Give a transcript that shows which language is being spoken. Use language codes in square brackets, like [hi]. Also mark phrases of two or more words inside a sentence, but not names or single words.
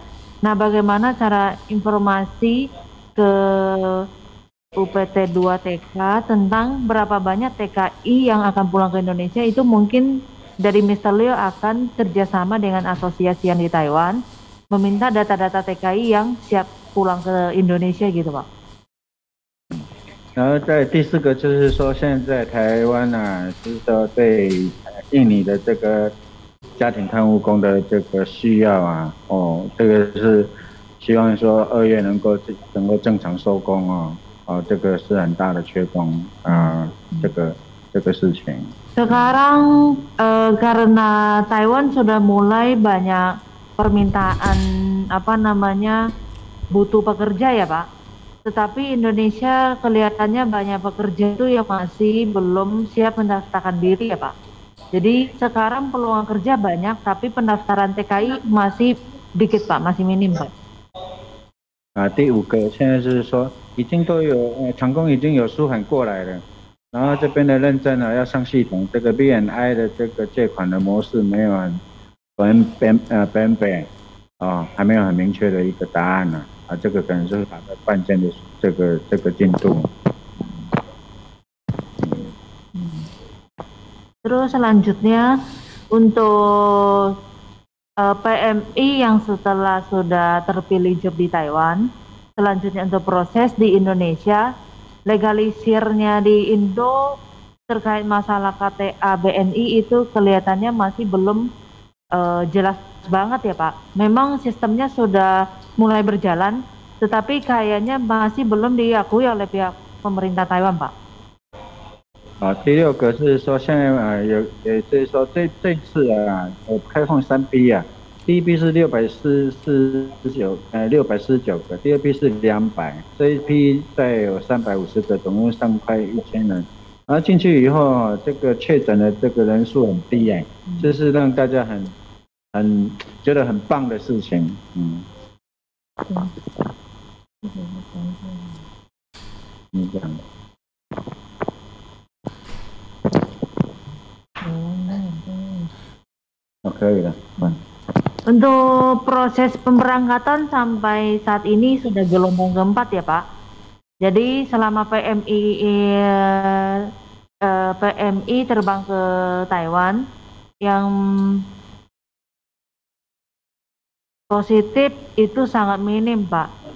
[id] Nah, bagaimana cara informasi ke UPT 2TK tentang berapa banyak TKI yang akan pulang ke Indonesia itu mungkin dari Mr. Liu akan kerjasama dengan asosiasi yang di Taiwan, meminta data-data TKI yang siap pulang ke Indonesia gitu Pak. [zh] 然后在第四个就是说，现在台湾啊，就是说对印尼的这个家庭看护工的这个需要啊，这个是希望说2月能够正常收工这个是很大的缺工这个事情。 [id] Sekarang karena Taiwan sudah mulai banyak permintaan butuh pekerja ya Pak. Tetapi Indonesia kelihatannya banyak pekerja itu yang masih belum siap mendaftarkan diri ya Pak. Jadi sekarang peluang kerja banyak, tapi pendaftaran TKI masih dikit Pak, masih minim Pak. [zh] 第5个现在是说已经都有成功已经有书函过来了，然后这边的认证要上系统，这个 BNI 的这个借款的模式没有还没有很明确的一个答案呢。这个可能是还在关键的这个进度。 [id] Terus selanjutnya untuk PMI yang setelah sudah terpilih job di Taiwan, selanjutnya untuk proses di Indonesia, legalisirnya di Indo terkait masalah KTA BNI itu kelihatannya masih belum jelas banget ya Pak. Memang sistemnya sudah mulai berjalan, tetapi kayaknya masih belum diakui oleh pihak pemerintah Taiwan Pak. [zh] 第6个是说现在也就是说这次开放3批啊，第一批是649个，第二批是200，这一批再有350个，总共上快1000人。然后进去以后，这个确诊的这个人数很低这是让大家很觉得很棒的事情。这样。可以了。 [id] Untuk proses pemberangkatan sampai saat ini sudah gelombang keempat ya Pak. Jadi selama PMI terbang ke Taiwan, yang positif itu sangat minim Pak.